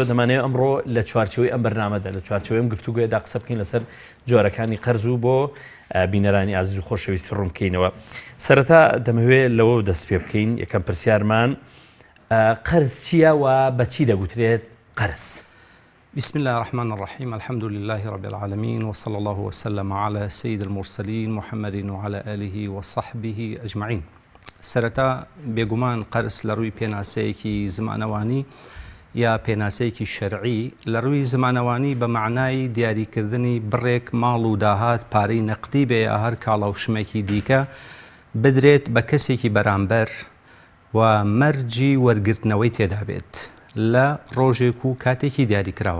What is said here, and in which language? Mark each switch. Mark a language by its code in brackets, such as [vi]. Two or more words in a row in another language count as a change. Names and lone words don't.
[ckb] دەمانەوێت ئەمڕۆ لە چوارچەوەی ئەم بەرنامەدا لە چوارچەوەی ئەم گفتوگۆیەدا قسە بکەین لەسەر جۆرەکانی قەرز و بۆ بینەرانی ئازیز و خۆشەویستی ڕوون بکەینەوە. سەرەتا دەمەوێت لەوە دەست پێ بکەین. یەکەم پرسیارمان قەرز چییە و بەچی دەگوترێت قەرز؟ [ar] بسم الله الرحمن الرحيم الحمد لله رب العالمين وصلى الله وسلم على سيد المرسلين محمد وعلى آله وصحبه أجمعين. [ckb] سەرەتا بێگومان قەرز لە ڕووی پێناسەیەکی زمانەوانی یا پێناسەیەکی شەرعی لە ڕووی زمانەوانی بە معنای دیاریکردنی بڕێک ماڵ و داهات پارەی نەقدی بێ یا هەر کاڵە و شمێکی دیکە بدرێت بە کەسێکی بەرامبەر و مەرجی وەرگرتنەوەی تێدا بێت لە ڕۆژێک و کاتێکی دیاریکراوە.